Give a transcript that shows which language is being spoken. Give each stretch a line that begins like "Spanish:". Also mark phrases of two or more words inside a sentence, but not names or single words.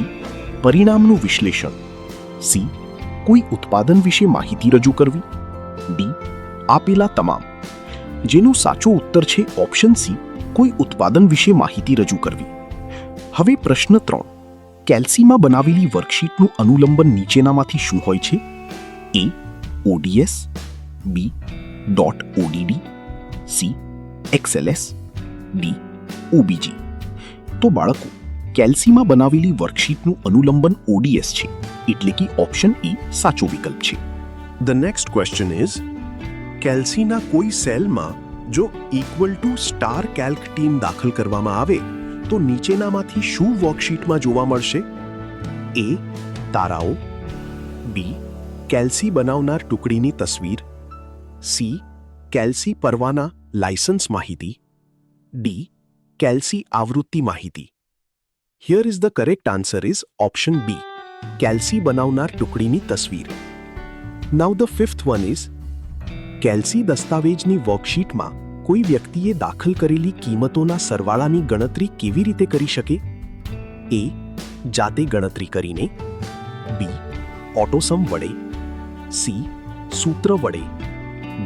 Gujarati: પરિણામનું વિશ્લેષણ, C. કોઈ ઉત્પાદન વિશે માહિતી રજૂ કરવી, D. આપેલા તમામ. જેનો સાચો ઉત્તર છે ઓપ્શન C કોઈ ઉત્પાદન વિશે માહિતી રજૂ કરવી. હવે પ્રશ્ન 3. કેલ્સીમાં બનાવેલી વર્કશીટનું અનુલંબન નીચેનામાંથી શું હોય છે? A. ODS, B. .odd, C. XLS, D. OBJ. તો બાળકો, કેલ્સીમાં બનાવેલી વર્કશીટનું અનુલંબન ODS છે, એટલે કે ઓપ્શન E સાચો વિકલ્પ છે.
English: The next question is,
Gujarati: કેલ્સીના કોઈ સેલમાં જો
English: equal to star calc team
Gujarati: દાખલ કરવામાં આવે તો નીચેનામાંથી શું વર્કશીટમાં જોવા મળશે? A. તારાઓ, B. કેલ્સી બનાવનાર ટુકડીની તસવીર, C. કેલ્સી પરવાના લાયસન્સ માહિતી, D. કેલ્સી આવૃત્તિ માહિતી.
English: Here is the correct answer is option B.
Gujarati: કેલ્સી બનાવનાર ટુકડીની તસવીર.
English: Now the fifth one is,
Gujarati: કેલ્સી દસ્તાવેજની વર્કશીટમાં કોઈ વ્યક્તિએ દાખલ કરેલી કિંમતોના સરવાળાની ગણતરી કેવી રીતે કરી શકે? A. જાતે ગણતરી કરીને, B. ઓટોસમ વડે, C. સૂત્ર વડે, D.